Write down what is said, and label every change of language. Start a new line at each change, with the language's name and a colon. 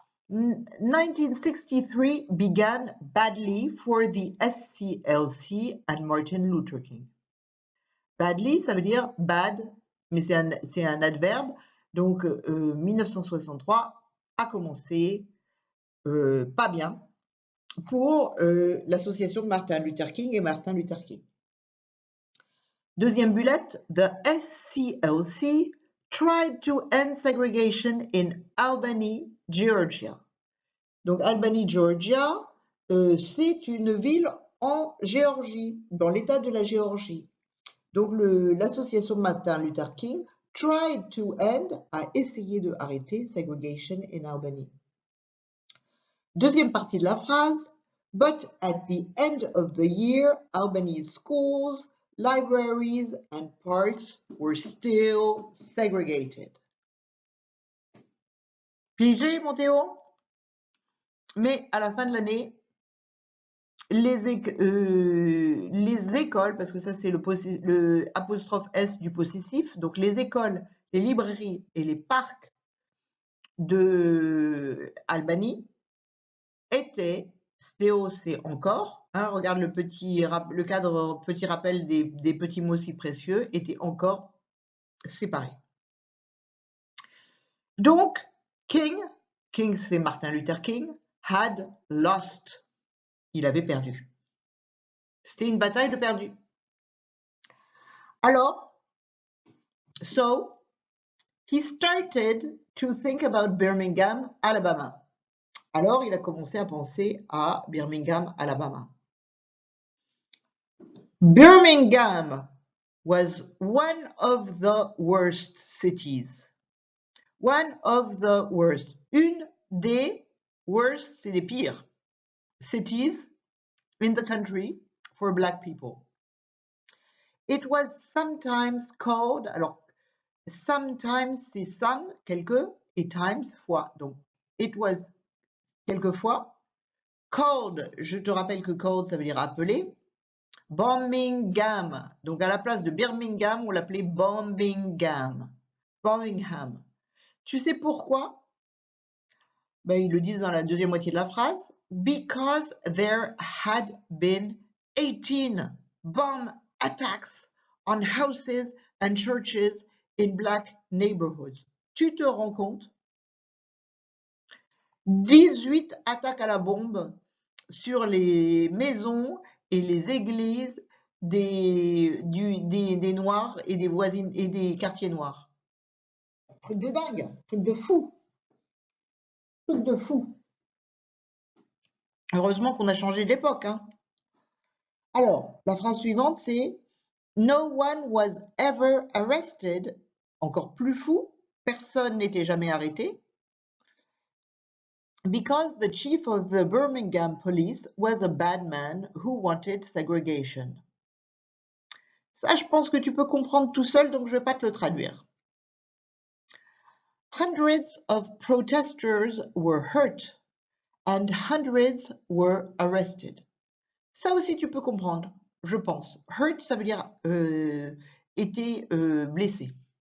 English: 1963 began badly for the SCLC and Martin Luther King.
French: Badly, ça veut dire bad, mais c'est un adverbe. Donc, 1963 a commencé pas bien pour l'association de Martin Luther King et Martin Luther King. Deuxième bullet,
English: the SCLC tried to end segregation in Albany, Georgia.
French: Donc, Albany, Georgia, c'est une ville en Géorgie, dans l'état de la Géorgie. Donc, l'association de Martin Luther King
English: tried to end,
French: a essayé de arrêter segregation in Albany. Deuxième partie de la phrase,
English: but at the end of the year, Albany's schools, libraries and parks were still segregated.
French: Pigé, mon Théo? Mais à la fin de l'année, les écoles, parce que ça c'est le apostrophe S du possessif, donc les écoles, les librairies et les parcs de Albany étaient, Théo c'est encore, hein, regarde le cadre, petit rappel des petits mots si précieux, étaient encore séparés. Donc, King c'est Martin Luther King,
English: had lost,
French: il avait perdu. C'était une bataille de perdu.
English: Alors, so, he started to think about Birmingham, Alabama.
French: Alors, il a commencé à penser à Birmingham, Alabama.
English: Birmingham was one of the worst cities. One of the worst.
French: Une des worst, c'est les pires.
English: Cities in the country for black people. It was sometimes called, alors, sometimes c'est some, quelques, et times, fois.
French: Donc, it was quelquefois. Called, je te rappelle que called, ça veut dire appeler. Birmingham, donc à la place de Birmingham, on l'appelait Birmingham. Birmingham. Tu sais pourquoi? Ben, ils le disent dans la deuxième moitié de la phrase.
English: Because there had been 18 bomb attacks on houses and churches in black neighborhoods.
French: Tu te rends compte? 18 attaques à la bombe sur les maisons et les églises des Noirs et des voisines et des quartiers noirs. Truc de dingue, truc de fou. Truc de fou. Heureusement qu'on a changé d'époque, hein. Alors, la phrase suivante, c'est
English: No one was ever arrested.
French: Encore plus fou, personne n'était jamais arrêté.
English: Because the chief of the Birmingham police was a bad man who wanted segregation.
French: Ça, je pense que tu peux comprendre tout seul, donc je ne vais pas te le traduire.
English: Hundreds of protesters were hurt and hundreds were arrested.
French: Ça aussi, tu peux comprendre, je pense. Hurt, ça veut dire était blessé.